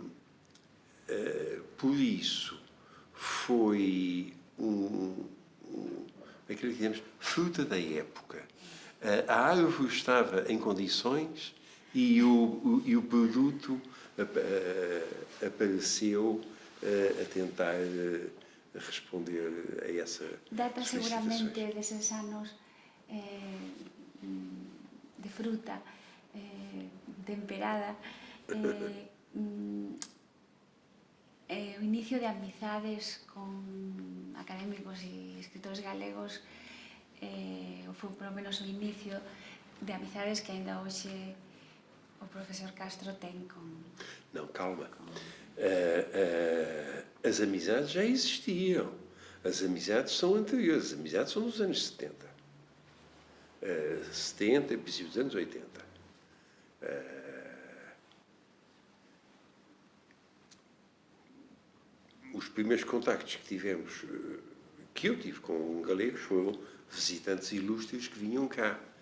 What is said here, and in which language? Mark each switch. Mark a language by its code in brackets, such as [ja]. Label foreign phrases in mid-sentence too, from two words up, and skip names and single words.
[pt] Por isso, foi aquilo que dizemos, fruta da época. A árvore estava em condições e o produto apareceu a tentar responder a essa [gl] Data seguramente deses anos de fruta temperada, o inicio de amizades con académicos e escritores galegos, ou foi polo menos o inicio de amizades que ainda hoxe o profesor Castro ten con... [pt] Não, calma. As amizades já existiam. As amizades são anteriores. As amizades são dos anos 70. 70 e princípios dos anos 80. Os primeiros contactos que tivemos, que eu tive com galegos, foram visitantes ilustres que vinham cá.